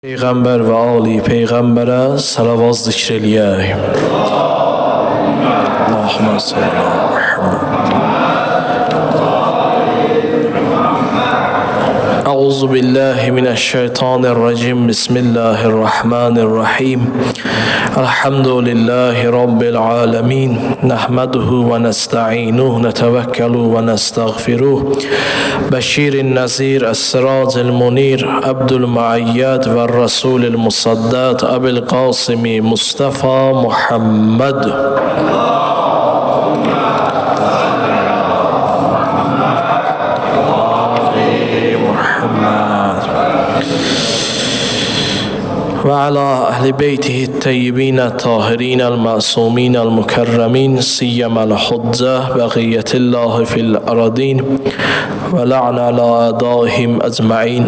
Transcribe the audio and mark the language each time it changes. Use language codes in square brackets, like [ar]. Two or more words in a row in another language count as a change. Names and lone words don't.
[az] Peyğəmbər və ali Peyğəmbərə salavat zikr eləyək. [ar] اللهم صل على محمد. أعوذ بالله من الشيطان الرجيم. بسم الله الرحمن الرحيم. الحمد لله رب العالمين. نحمده ونستعينه، نتوكل ونستغفره. بشيرٍ نذيرٍ، السراج المنير، عبده المؤيد ورسوله المسدد، أبي القاسم المصطفى محمد. وعلى أهل بيته الطيبين الطاهرين المعصومين المكرمين سيما الحجة بقية الله في الأرضين ولعن على أعدائهم أجمعين.